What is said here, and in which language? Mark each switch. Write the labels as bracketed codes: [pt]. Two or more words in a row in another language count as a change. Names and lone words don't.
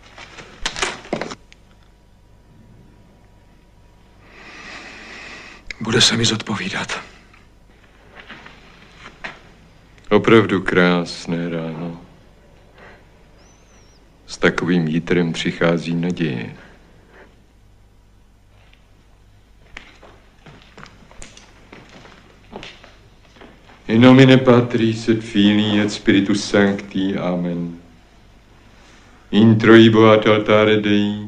[cs] Bude se mi zodpovídat. Opravdu krásné ráno. S takovým jitrem přichází naděje. [la] In nomine Patris et Filii et Spiritus Sancti. Amen. Introibo ad altare Dei.